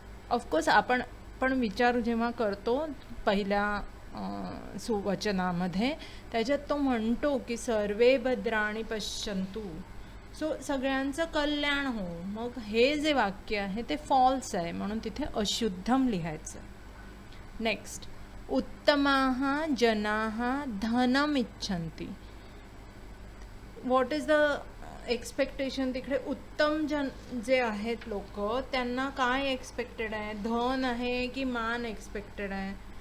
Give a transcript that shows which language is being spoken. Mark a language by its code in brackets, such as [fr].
[mr] Of course आपण पण विचार जेव्हा करतो पहिल्या सुवचनामध्ये, त्याच्यात तो म्हणतो की [sa] सर्वे भद्राणी पश्यन्तु. [mr] सो सगळ्यांचं कल्याण हो. मग हे जे वाक्य आहे ते फॉल्स आहे, म्हणून तिथे अशुद्धम लिहायचं. [sa] नेक्स्ट, उत्तमाः जनाः धनम इच्छन्ति. [en] What is the expectation? [mr] तिकडे उत्तम जन जे आहेत लोक, त्यांना काय एक्सपेक्टेड आहे? धन आहे की मान एक्सपेक्टेड आहे?